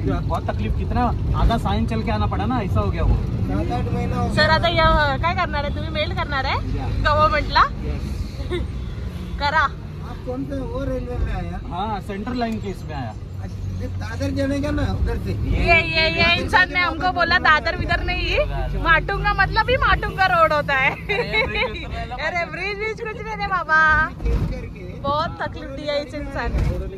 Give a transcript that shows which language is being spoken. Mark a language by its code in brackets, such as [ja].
[hi] बहुत तकलीफ, कितना आधा साइन चल के आना पड़ा ना, ऐसा हो गया वो। 7-8 महीना हो [mr] सर आता काय करणार आहे तुम्ही? मेल करणार आहे गव्हर्नमेंटला? करा। [hi] आप कौन से वो रेलवे में आया? हाँ सेंट्रल लाइन के इसमें आया। दादर जाने का ना उधर से, ये इंसान ने हमको बोला दादर विदर नहीं, माटुंगा मतलब ही माटुंगा रोड होता है। अरे ब्रिज कुछ नहीं है बाबा, बहुत तकलीफ दिया इस इंसान ने।